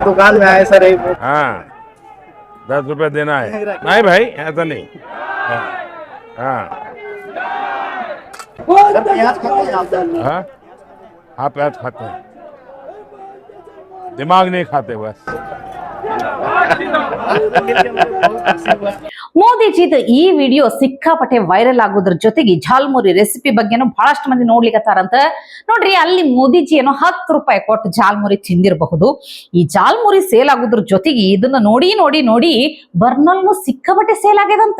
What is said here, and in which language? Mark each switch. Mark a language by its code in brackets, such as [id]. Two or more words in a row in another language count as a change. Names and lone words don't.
[hi] दुकान में आए सर। हाँ, 10 रुपए देना है। नहीं भाई, ऐसा नहीं। हाँ, हाँ, हाँ, आप प्याज खाते हैं, दिमाग नहीं खाते बस। [kn] ಮೋದಿಜಿದ ಈ ವಿಡಿಯೋ ಸಿಕ್ಕಾಪಟ್ಟೆ ವೈರಲ್ ಆಗೋದ್ರ ಜೊತೆಗೆ ಜಾಲ್ಮುರಿ ರೆಸಿಪಿ ಬಗ್ಗೆನೂ ಬಹಳಷ್ಟು ಮಂದಿ ನೋಡ್ಲಿಕತ್ತಾರಂತ. ನೋಡ್ರಿ, ಅಲ್ಲಿ ಮೋದಿಜಿ ಏನೋ 10 ರೂಪಾಯಿ ಕೊಟ್ಟು ಜಾಲ್ಮುರಿ ತಿಂದಿರಬಹುದು. ಈ ಜಾಲ್ಮುರಿ ಸೇಲ್ ಆಗೋದ್ರ ಜೊತೆಗೆ ಇದನ್ನ ನೋಡಿ ನೋಡಿ ನೋಡಿ ಬರ್ನಲ್ನು ಸಿಕ್ಕಾಪಟ್ಟೆ ಸೇಲ್ ಆಗ್ಯದಂತ.